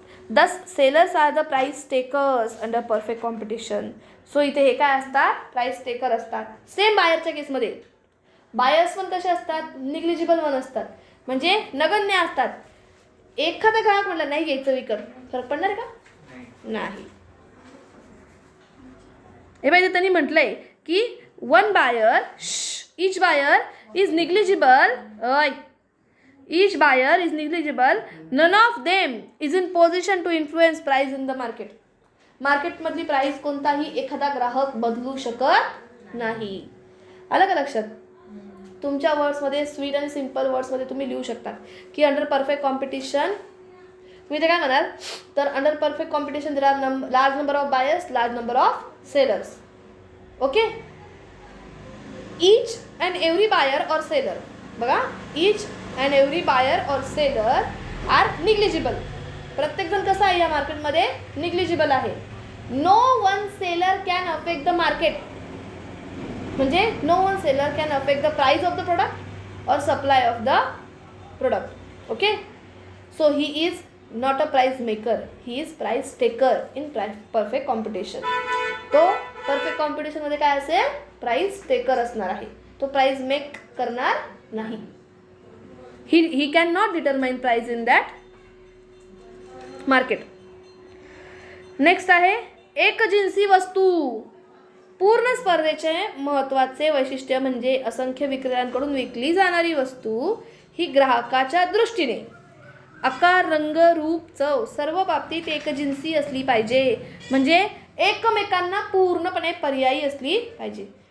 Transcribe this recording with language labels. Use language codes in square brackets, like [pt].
[en] Thus sellers are the price takers under perfect competition. [mr] So इथे हे काय असतात? प्राइस टेकर असतात. सेम बायरच्या केसमध्ये बायर्स पण कसे असतात, निग्लिजिबल वन असतात, म्हणजे नगण्य असतात. एखादा ग्राहक म्हटलं नाही घ्यायचं विकत, फरक पडणार का? नाही. हे पाहिजे त्यांनी म्हटलंय की [en] One buyer, each buyer is negligible, each buyer is negligible, none of them is in position to influence price in the market. [mr] मार्केटमधली price कोणताही एखादा ग्राहक बदलू शकत नाही. आलं का लक्षात? तुमच्या वर्ड्समध्ये स्वीट आणि सिम्पल वर्ड्समध्ये तुम्ही लिहू शकता की [en] Under perfect competition, तुम्ही ते काय म्हणाल तर under perfect competition there are large number of buyers, large number of sellers. Okay. each and every buyer or seller, बघा, each and every buyer or seller are negligible. [mr] प्रत्येक जण कसा आहे या मार्केटमध्ये निग्लिजिबल आहे. [en] No one seller can affect the market, म्हणजे no one seller can affect the price of the product और supply of the product. Okay. So he is not a price maker, he is price taker in perfect competition. [mr] तो perfect कॉम्पिटिशनमध्ये काय असेल, price taker असणार आहे, तो price make करणार नाही. [en] he cannot determine price in that market. [mr] Next आहे एकजिन्सी वस्तू. पूर्ण स्पर्धेचे महत्त्वाचे वैशिष्ट्य म्हणजे असंख्य विक्रेत्यांकडून विकली जाणारी वस्तू ही ग्राहकाच्या दृष्टीने आकार, रंग, रूप, चव सर्व बाबतीत एकजिन्सी असली पाहिजे, म्हणजे एकमेकांना पूर्णपणे पर्यायी असली पाहिजे.